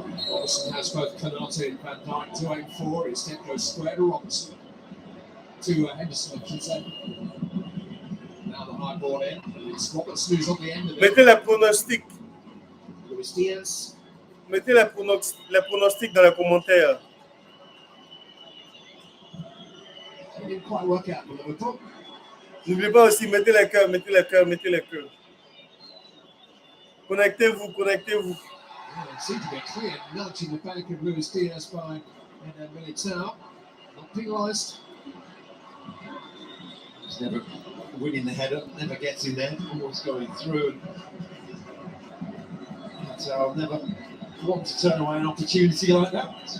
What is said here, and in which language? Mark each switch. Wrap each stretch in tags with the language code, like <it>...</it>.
<en>Robson has both Canate and Van Dijk to aim for. Instead goes square to Robson. To Henderson, I should say. Now the high ball in. It's Robertson who's on the end of it.</en> <fr>Mettez la pronostic.</fr> <en>Luis Diaz.</en> <fr>Mettez la pronostic dans les commentaires.</fr> <en>It didn't quite work out for Liverpool.</en> <fr>N'oubliez pas aussi, mettez les cœurs, mettez les cœurs, mettez les cœurs. Connectez-vous, connectez-vous.</fr> <en>Yeah, it seemed to be a clear nudge in the back of Luis Diaz by Militao. Not penalised. He's never winning the header, never gets in there, always going through. Militao never want to turn away an opportunity like that.</en>